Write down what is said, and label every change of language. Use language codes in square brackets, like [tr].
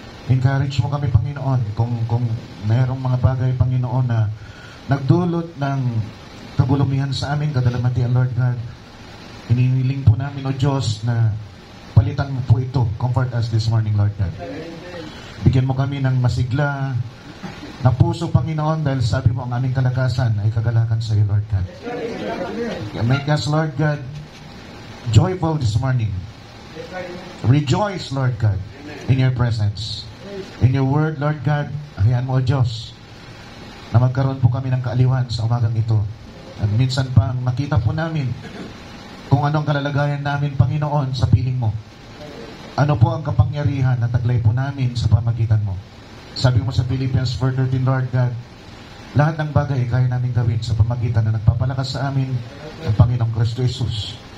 [tl] Encourage mo kami, Panginoon, kung mayroong mga bagay, Panginoon, na nagdulot ng kabulumihan sa amin, kadalamatian, Lord God. Hinihiling po namin, O Diyos, na palitan mo po ito. [en] Comfort us this morning, Lord God. [tl] Bigyan mo kami ng masigla na puso, Panginoon, dahil sabi mo ang aming kalakasan ay kagalakan sa iyo, Lord God. [en] Make us, Lord God, joyful this morning. Rejoice, Lord God, in your presence. In your word, [tl] Lord God, hayaan mo, O Diyos, na magkaroon po kami ng kaaliwan sa umagang ito. At minsan pa, makita po namin kung anong kalalagayan namin, Panginoon, sa piling mo. Ano po ang kapangyarihan na taglay po namin sa pamagitan mo. Sabi mo sa Philippians 4:13, Lord God, lahat ng bagay kaya namin gawin sa pamagitan na nagpapalakas sa amin ang Panginoong Kristo Jesus.